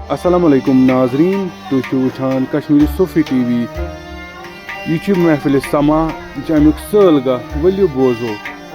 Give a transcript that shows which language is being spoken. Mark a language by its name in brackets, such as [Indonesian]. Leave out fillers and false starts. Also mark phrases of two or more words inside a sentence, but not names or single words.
[Arabic] السلام عليكم [Kashmiri] नाजरीन, तुम वुचान कश्मीरी सूफी टीवी। यह महफिल समा, यह अमुक सलगा, वलियो बोजो।